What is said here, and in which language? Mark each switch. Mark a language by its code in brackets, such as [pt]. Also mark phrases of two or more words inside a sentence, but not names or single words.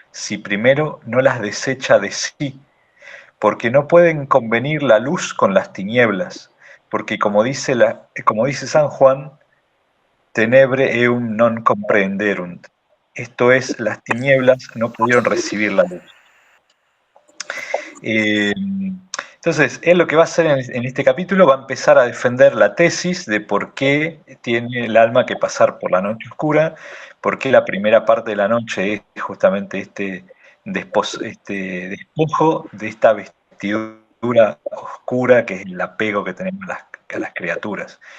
[es] si primero no las desecha de sí, porque no pueden convenir la luz con las tinieblas, porque como dice San Juan, [la] tenebre eum non comprenderunt. [es] Esto es, las tinieblas no pudieron recibir la luz. Eh, entonces, él lo que va a hacer en este capítulo va a empezar a defender la tesis de por qué tiene el alma que pasar por la noche oscura, por qué la primera parte de la noche es justamente este despojo de esta vestidura oscura que es el apego que tenemos a las criaturas.